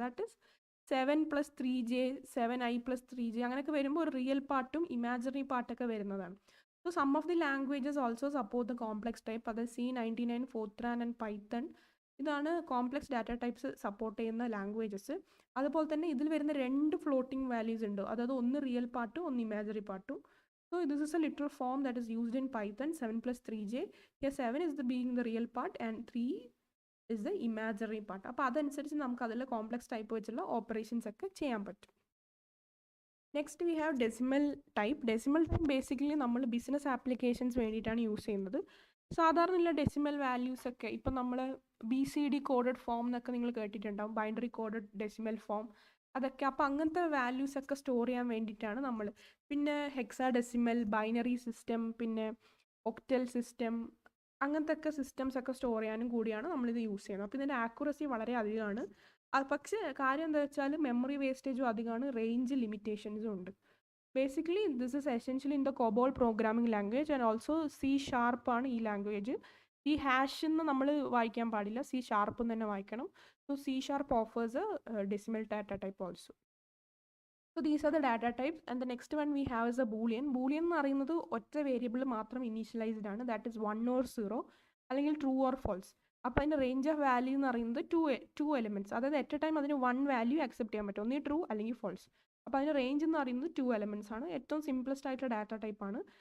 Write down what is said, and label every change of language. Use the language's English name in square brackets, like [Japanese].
[English] that is [Malayalam] 7 + 3j 7i + 3j അങ്ങനെയൊക്കെ വരുമ്പോൾ ഒരു റിയൽ പാർട്ടും ഇമാജിനറി പാർട്ടൊക്കെ വരുന്നതാണ്. [English] So some of the languages also support the complex type. അത് C99, Fortran and Python. [Malayalam] ഇതാണ് കോംപ്ലക്സ് ഡാറ്റ ടൈപ്സ് സപ്പോർട്ട് ചെയ്യുന്ന ലാംഗ്വേജസ്. അതുപോലെ തന്നെ ഇതിൽ വരുന്ന 2 ഫ്ലോട്ടിംഗ് വാല്യൂസ് ഉണ്ട്, അതായത് ഒന്ന് റിയൽ പാർട്ടും ഒന്ന് ഇമാജിനറി പാർട്ടും. [English] So this is a literal form that is used in Python, 7 + 3j. Here 7 is being the real part and 3 is the imaginary part. [Malayalam] അപ്പോൾ അതനുസരിച്ച് നമുക്ക് അതിൽ കോംപ്ലക്സ് ടൈപ്പ് വെച്ചുള്ള ഓപ്പറേഷൻസ് ഒക്കെ ചെയ്യാൻ പറ്റും. [English] Next we have decimal type. [Malayalam] Decimal type basically നമ്മൾ business applications വേണ്ടിയിട്ടാണ് യൂസ് ചെയ്യുന്നത്. സാധാരണയുള്ള ഡെസിമൽ വാല്യൂസ് ഒക്കെ ഇപ്പം നമ്മൾ BCD കോഡഡ് ഫോം എന്നൊക്കെ നിങ്ങൾ കേട്ടിട്ടുണ്ടാവും, ബൈനറി കോഡഡ് ഡെസിമൽ ഫോം അതൊക്കെ. അപ്പോൾ അങ്ങനത്തെ വാല്യൂസ് ഒക്കെ സ്റ്റോർ ചെയ്യാൻ വേണ്ടിയിട്ടാണ് നമ്മൾ. പിന്നെ ഹെക്സാഡെസിമൽ, ബൈനറി സിസ്റ്റം, പിന്നെ ഒക്ടൽ സിസ്റ്റം, അങ്ങനത്തെ ഒക്കെ സിസ്റ്റംസ് ഒക്കെ സ്റ്റോർ ചെയ്യാനും കൂടിയാണ് നമ്മളിത് യൂസ് ചെയ്യുന്നത്. അപ്പോൾ ഇതിൻ്റെ ആക്യുറസി വളരെ അധികമാണ്. പക്ഷേ കാര്യം എന്താ വെച്ചാൽ മെമ്മറി വേസ്റ്റേജും അധികമാണ്, റേഞ്ച് ലിമിറ്റേഷൻസും ഉണ്ട്. [English] basically this is essentially in the COBOL programming language and also C# [Malayalam] ആണ് ഈ ലാംഗ്വേജ്. ഈ ഹാഷ് എന്ന് നമ്മൾ വായിക്കാൻ പാടില്ല, C# എന്ന് തന്നെ വായിക്കണം. [English] So C# offers a decimal data type also. So these are the data types, and the next one we have is a Boolean. [Malayalam] Boolean എന്ന് പറയുന്നത് ഒറ്റ വേരിയബിൾ മാത്രം ഇനീഷ്യലൈസ്ഡ് ആണ്, [English] that is 1 or 0 [Malayalam] അല്ലെങ്കിൽ ട്രൂ ഓർ ഫോൾസ്. അപ്പോൾ അതിൻ്റെ range of value എന്ന് പറയുന്നത് ടു എലിമെൻറ്റ്സ്, അതായത് [English] at a time [Malayalam] അതിന് 1 വാല്യൂ അക്സെപ്റ്റ് ചെയ്യാൻ പറ്റും, ഒന്നീ ട്രൂ അല്ലെങ്കിൽ ഫോൾസ്. അപ്പോൾ അതിൻ്റെ റേഞ്ച് എന്ന് പറയുന്നത് 2 എലിമെൻറ്റ്സ് ആണ്. ഏറ്റവും സിംപ്ലസ്റ്റ് ആയിട്ടുള്ള ഡാറ്റ ടൈപ്പ് ആണ്.